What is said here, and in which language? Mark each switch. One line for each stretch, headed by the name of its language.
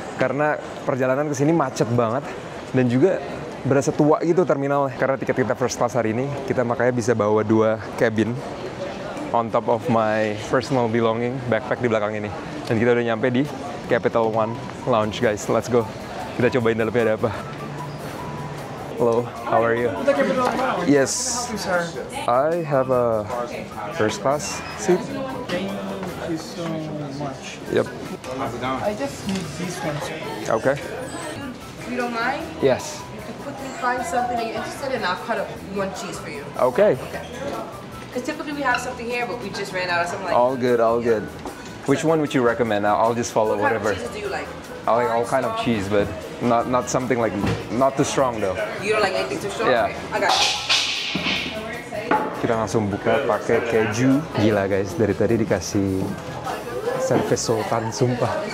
Indonesian: Karena perjalanan ke sini macet banget dan juga berasa tua gitu terminalnya. Karena tiket kita first class hari ini, kita makanya bisa bawa 2 cabin
English: on top of my personal belonging,
Indonesian: backpack di belakang ini. Dan kita udah nyampe di Capital One Lounge guys.
English: Let's go.
Indonesian: Kita cobain dalamnya ada apa.
English: Hello, how are you? Yes, I have a first class seat. Thank you so much. Yep. I just need these ones. Okay. If you don't mind, Yes. you can quickly find something that you're interested in. I'll cut up 1 cheese for you. Okay. Because typically we have something here, but we just ran out of something like. All good, all good. Which one would you recommend? I'll just follow What kind whatever. of cheeses do you like? I like all kind of cheese, but not something like not too strong though. You don't like anything too strong? Yeah. Okay, I got you.
Indonesian: Kita langsung buka pakai keju. Gila guys, dari tadi dikasih servis sultan, sumpah.